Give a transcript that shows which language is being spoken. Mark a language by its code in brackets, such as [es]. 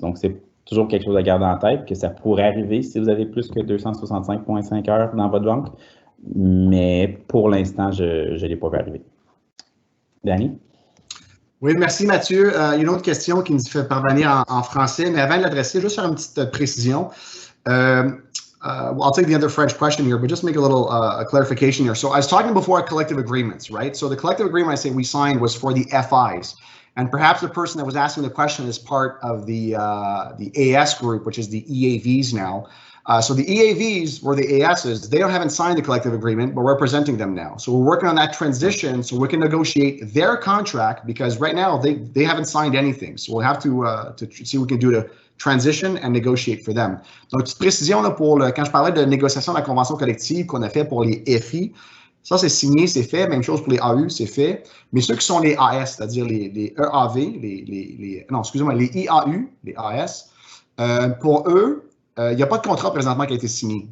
[fr] Donc, c'est toujours quelque chose à garder en tête, que ça pourrait arriver si vous avez plus que 265,5 heures dans votre banque. Mais pour l'instant, je ne l'ai pas vu arriver. Danny? Oui, merci Mathieu. Il y a une autre question qui nous fait parvenir en français, mais avant de l'adresser, juste faire une petite précision. [en] well, I'll take the other French question here, but just make a little clarification here. So I was talking before collective agreements, right? So the collective agreement I say we signed was for the FIs. And perhaps the person that was asking the question is part of the AS group, which is the EAVs now. So the EAVs or the ASs, they haven't signed the collective agreement, but we're representing them now. So we're working on that transition so we can negotiate their contract because right now they haven't signed anything. So we'll have to see what we can do to transition and negotiate for them. [fr] Donc, petite précision là, quand je parlais de négociation de la convention collective qu'on a fait pour les FI, ça c'est signé, c'est fait. Même chose pour les AU, c'est fait. Mais ceux qui sont les AS, c'est-à-dire les EAV, non, excusez-moi, les IAU, les AS, pour eux, il n'y a pas de contrat présentement qui a été signé.